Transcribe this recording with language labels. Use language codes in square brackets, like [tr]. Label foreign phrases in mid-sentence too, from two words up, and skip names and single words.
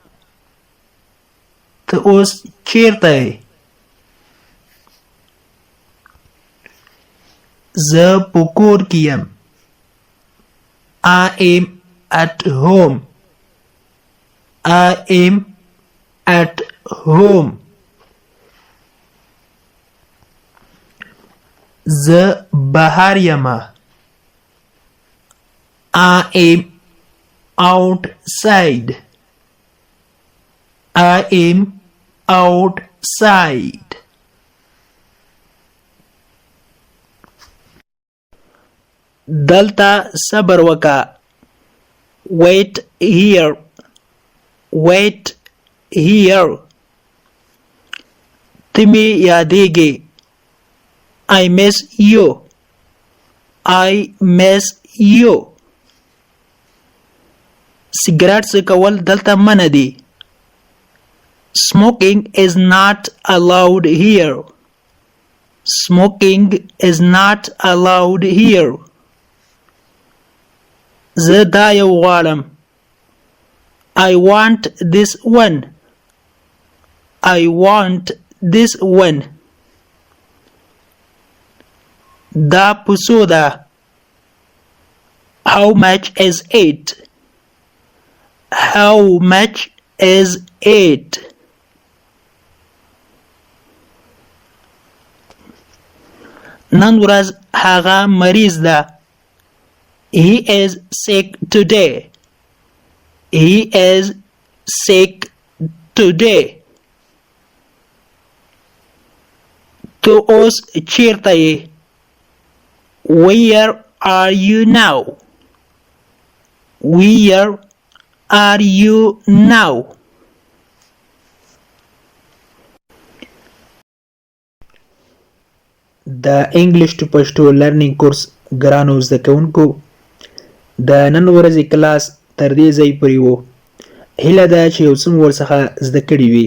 [ps] ته اوس چیرته یې؟ زه په کور کې یم. [en] I am at home. I am at home. [ps] زه بهر یمه. [en] I am outside. I am outside. [ps] دلته صبر وکا. [en] Wait here. Wait here. [ps] تمی یادیږي. [en] I miss you. I miss you. [ps] سیګریټ څکول دلته منع دي. [en] Smoking is not allowed here. Smoking is not allowed here. [ps] زه دا یو غواړم. [en] I want this one. I want this one. [ps] دا پسو ده. [en] How much is it? How much is it? [ps] نن ورځ هغه مریض ده. [en] He is sick today. He is sick today. [ps] تو اوس چیرته یې؟ [en] Where are you now? Where are you now? [ps] د [en] English to Pashto learning course [ps] ګرانو زده کوونکو، د نن ورځې کلاس تر دې ځای پورې و. هیله ده چې یو څه مو ورڅخه زده کړي وي.